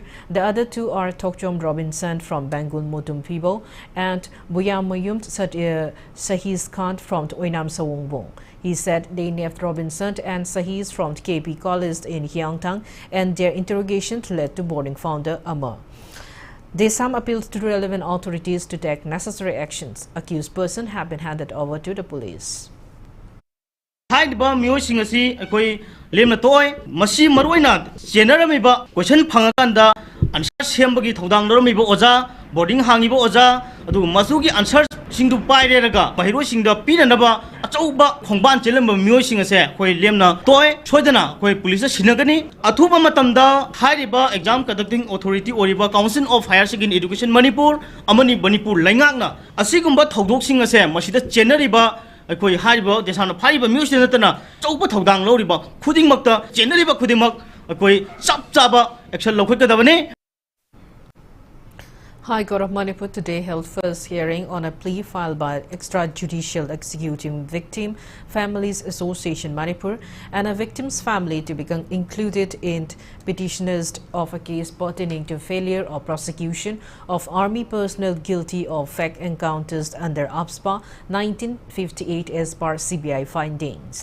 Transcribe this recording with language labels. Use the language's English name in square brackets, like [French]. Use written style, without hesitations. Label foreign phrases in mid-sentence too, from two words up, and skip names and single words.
[English] The other 2 are Tokchom Robinson from Bangun Mutum Pibo and Buyamayum Sahiz Khan from Oinam Sawongbong. He said they nabbed Robinson and Sahiz from KP College in Hyangtang and their interrogation led to boarding founder Amar. Desam appeals to relevant authorities to take necessary actions. Accused person have been handed over to the police. [Manipuri] Haidba miyosing asi akoi lemna toy masi maroina generamiba question phangakanda answer sembagi thodang lormiba oja boarding hangiba oja adu masugi answer singdu paireraga mahiro singda pinanaba achauba khongban chelemba miyosing ase koi lemna toy choidana koi police sinagani athuba matamda hairiba [English] exam conducting authority [Manipuri] oriba Council of Higher Secondary Education Manipur amani Manipur laingakna asigumba thodok sing ase masida chenariba akoi hariba desana phariba miyosing natana chauba thodang loriba khudingmakta chenariba khudingmak akoi chap chaba action lokhakadabane. [English] High Court of Manipur today held first hearing on a plea filed by Extrajudicial Executing Victim Families Association Manipur and a victim's family to become included in petitioners of a case pertaining to failure or prosecution of army personnel guilty of fake encounters under APSPA 1958 as per CBI findings.